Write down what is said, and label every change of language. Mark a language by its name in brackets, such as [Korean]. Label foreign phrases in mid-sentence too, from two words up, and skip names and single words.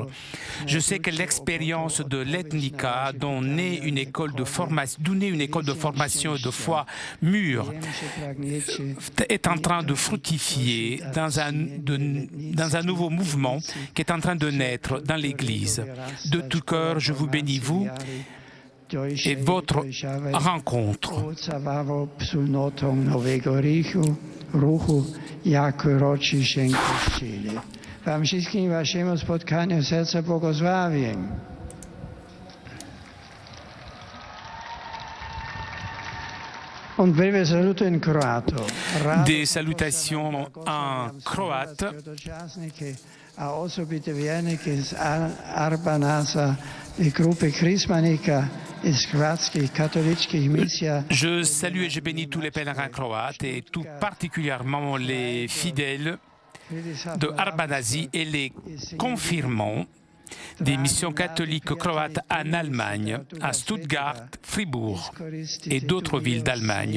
[French] Je sais que l'expérience de l'Ethnica, d'où naît une école de formation et de foi mûre, est en train de fructifier dans un nouveau mouvement qui est en train de naître dans l'Église. De tout cœur, je vous bénis, vous et votre rencontre. [Polish] Wam wszystkim waszemu spotkaniu serca błogosławię. [French] Des salutations en croate. [Croatian] A osobite vjernike iz Arbanasa i grupe Krismanika iz hrvatskih katoličkih misija. [French] Je salue et je bénis tous les pèlerins croates et tout particulièrement les fidèles de Arbanasi et les confirmants. des missions catholiques croates en Allemagne, à Stuttgart, Fribourg et d'autres villes d'Allemagne.